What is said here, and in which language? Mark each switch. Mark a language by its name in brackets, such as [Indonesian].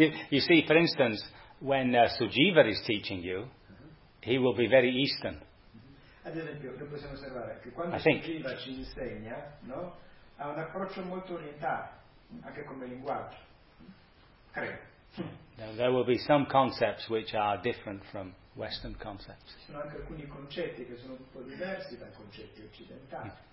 [English] You see, for instance, when Sujiva is teaching you, he will be very Eastern. [Italian] Ad esempio, che possiamo osservare che quando Sujiva ci insegna, no, ha un approccio molto orientale, anche come linguaggio. Credo. [English] There will be some concepts which are different from Western concepts. [Italian] Ci sono anche alcuni concetti che sono un po' diversi dai concetti occidentali.